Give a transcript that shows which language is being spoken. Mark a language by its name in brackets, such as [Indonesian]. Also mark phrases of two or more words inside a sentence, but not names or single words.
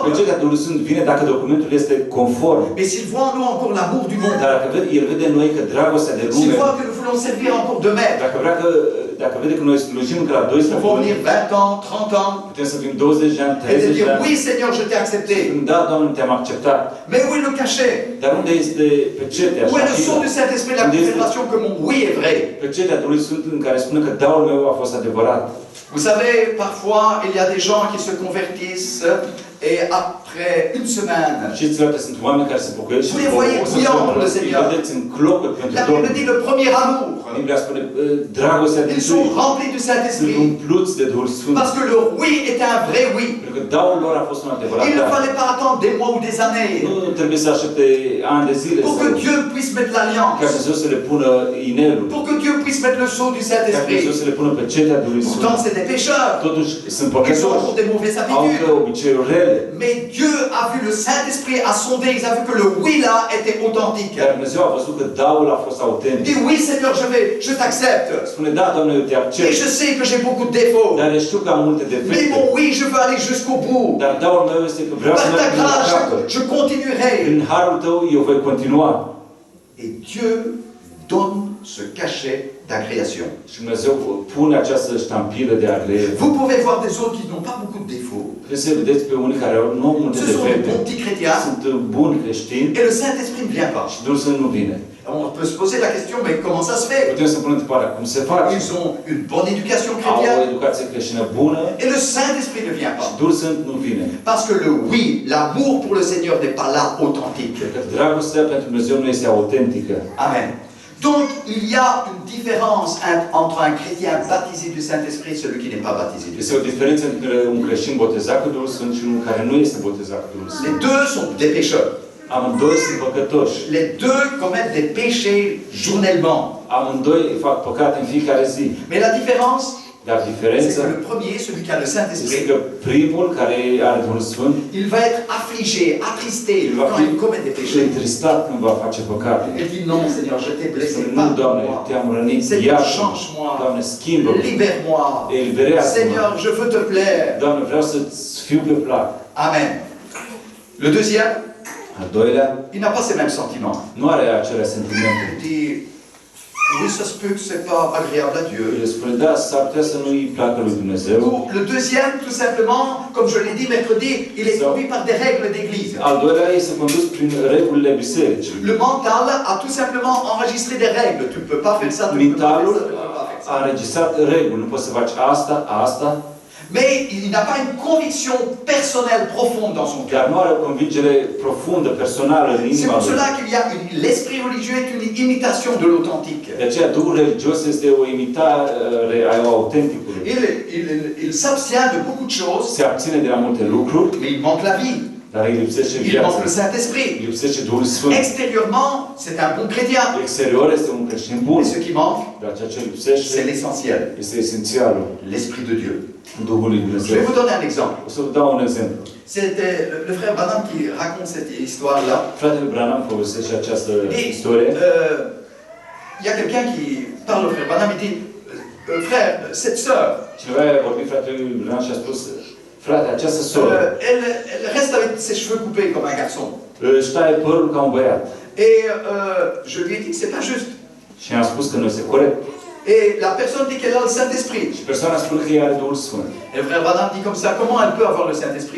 [Romanian] Pecetea Duhului Sfânt vine dacă documentul este conform. [French] Mais s'il voit en nous encore l'amour du monde, [Romanian] Dar dacă el vede în noi că dragostea de [French] s'il [Romanian] lume, [French] voit que nous voulons servir encore de maître, [Romanian] dacă vede că noi slujim încă la [French] nous pouvons 12 venir 20 ans, 30 ans, [Romanian] putem să fim 20 de ani, [French] et de [Romanian] 30 de [French] dire [Romanian] ani. [French] oui Seigneur, je t'ai accepté. [Romanian] Da, Doamne, te-am acceptat. [French] Mais où est le cachet? [Romanian] Dar unde este pecetea? [French] Où est le sceau du Saint-Esprit, la confirmation que mon oui est vrai? [Romanian] Pecetea Duhului Sfânt în care spune că daul meu a fost adevărat. [French] Vous savez, parfois, il y a des gens qui se convertissent et après une semaine, [Romanian] Știți, frate, sunt oameni care se pocăiesc și [French] Vous les voyez bouillants pour le Seigneur. [Romanian] îi vedeți în clopot pentru [French] la Bible [Romanian] Domnul. [French] dit le premier amour. [Romanian] Biblia spune dragostea din [French] Ils sont [Romanian] tâi. [French] remplis du [Romanian] Sunt [French] Saint-Esprit [Romanian] umpluți de Duhul Sfânt. [French] parce que leur oui était un vrai oui. [Romanian] Pentru că daul lor a fost un adevărat [French] Il ne [Romanian] da. [French] fallait pas attendre des mois ou des années [Romanian] Nu trebuie să aștepte ani de zile [French] pour que Dieu puisse mettre [Romanian] ca [French] l'alliance, [Romanian] Dumnezeu să le pună inelul. [French] pour que Dieu puisse mettre le sceau du [Romanian] Ca Dumnezeu [French] Saint-Esprit. [Romanian] să le pună pecetea Duhului [French] Pourtant, [Romanian] Sfânt. [French] c'est des pécheurs. [Romanian] Totuși sunt [French] Ils ont [Romanian] păcătoși. [French] encore des mauvaises [Romanian] Au [French] habitudes. [Romanian] încă obiceiuri rele. [French] Mais Dieu a vu, le Saint-Esprit a sondé, ils a vu que le oui là était authentique. [Romanian] Iar Dumnezeu a văzut că daul a fost autentic. [French] Il dit oui Seigneur, je t'accepte. [Romanian] Spune, da, Doamne, eu te [French] Et [Romanian] accept. [French] je sais que j'ai beaucoup de défauts. [Romanian] Dar știu că am multe [French] Mais [Romanian] defecte. [French] mon oui, je veux aller jusqu'au bout. [Romanian] Dar daul meu este că vreau să [French] Par ta [Romanian] merg până la [French] grâce, [Romanian] capăt. [French] je continuerai. [Romanian] Prin harul tău eu voi continua. [French] Et Dieu donne ce cachet d'agréation. [Romanian] Și Dumnezeu pune această ștampilă de agreere. [French] Vous pouvez voir des autres qui n'ont pas beaucoup de défauts. [Romanian] Trebuie să vedeți pe unii care nu au multe [French] Ce sont des [Romanian] defecte. [French] bons petits chrétiens. [Romanian] Sunt buni creștini [French] Et le Saint-Esprit ne vient pas. [Romanian] și Duhul Sfânt nu vine. [French] On peut se poser la question, mais comment ça se fait? [Romanian] Putem să punem întrebarea cum se face. [French] Ils ont une bonne éducation [Romanian] Au o [French] chrétienne. [Romanian] educație creștină bună [French] Et le Saint-Esprit ne vient [Romanian] și [French] pas. [Romanian] Duhul Sfânt nu vine. [French] Parce que le oui, l'amour pour le Seigneur n'est pas là authentique. [Romanian] Pentru că dragostea pentru Dumnezeu nu este autentică. [French] Amen. Donc, il y a une différence entre un chrétien baptisé du Saint-Esprit et celui qui n'est pas baptisé du [Romanian] Este o diferență între un creștin botezat cu Duhul Sfânt și unul care nu este botezat cu Duhul Sfânt. [French] Les deux sont des pécheurs. [Romanian] Amândoi sunt păcătoși. [French] Les deux commettent des péchés journellement. [Romanian] Amândoi fac păcate în fiecare zi. [French] Mais la différence, [Romanian] Dar [French] c'est [Romanian] diferența [French] que le premier, celui qui a le [Romanian] este [French] Saint-Esprit, [Romanian] că primul care are Duhul Sfânt [French] il va être affligé, attristé il va quand [Romanian] fi [French] il commet des péchés. [Romanian] întristat când va face păcate. [French] Il dit non, Seigneur, je t'ai blessé, [Romanian] Spune, nu, Doamne, [French] pardonne-moi. [Romanian] te-am rănit, [French] Seigneur, [Romanian] iartă-mă. [French] change-moi. [Romanian] Doamne, schimbă-mă. [French] Libère-moi. [Romanian] Eliberează-mă. [French] Seigneur, je veux te plaire. [Romanian] Doamne, vreau să-ți fiu pe plac. [French] Amen. Le deuxième, [Romanian] Al doilea, [French] il n'a pas ces mêmes sentiments. [Romanian] nu are acele sentimente. [French] Il dit, oui, ça se peut que ce n'est pas agréable à Dieu. [Romanian] El spune, da, s-ar putea să nu-i placă lui Dumnezeu. [French] Ou le deuxième, tout simplement, comme je l'ai dit mercredi, il est conduit par des règles d'église. [Romanian] Al doilea este condus prin regulile bisericii. [French] Le mental a tout simplement enregistré des règles. Tu ne peux pas faire ça, tu ne peux pas faire [Romanian] Mentalul [French] ça, tu ne peux pas faire [Romanian] a [French] ça. [Romanian] înregistrat reguli. Nu poți să faci asta, asta, [French] Mais il n'a pas une conviction personnelle profonde dans son [Romanian] dar [French] cœur. [Romanian] nu are o convingere profundă, personală în [French] C'est [Romanian] inima [French] pour [Romanian] lui. [French] cela qu'il y a l'esprit religieux est une imitation de l'authentique. [Romanian] De aceea, Duhul religios este o imitare a autenticului. [French] Il s'abstient de beaucoup de choses, [Romanian] Se abține de la multe lucruri, [French] mais il manque la vie. [Romanian] dar îi lipsește [French] Il manque [Romanian] viața. [French] le Saint-Esprit. [Romanian] Îi lipsește Duhul Sfânt. [French] Extérieurement, c'est un bon chrétien. [Romanian] Exterior este un creștin bun, [French] Mais ce qui manque, [Romanian] dar ceea ce [French] c'est [Romanian] lipsește [French] l'essentiel, [Romanian] este esențialul, [French] l'Esprit de Dieu. [Romanian] Duhul lui [French] Je vais [Romanian] Dumnezeu. [French] vous donner un exemple. [Romanian] O să vă dau un exemplu. [French] C'était le frère Branham qui raconte cette histoire-là. [Romanian] Fratele Branham povestește această [French] Et [Romanian] istorie. [French] il y a quelqu'un qui parle au frère Branham, il dit, frère, cette sœur, [Romanian] Cineva a vorbit fratelui Branham și a spus, frate, această soră [French] elle reste avec ses cheveux coupés comme un garçon. [Romanian] își taie părul ca un băiat. [French] Et je lui ai dit que c'est pas juste. [Romanian] Și am spus că nu este corect. [French] Et la personne dit qu'elle a le Saint-Esprit. [Romanian] Și persoana spune că ea are Duhul Sfânt. [French] Et le frère Branham dit comme ça, comment elle peut avoir le Saint-Esprit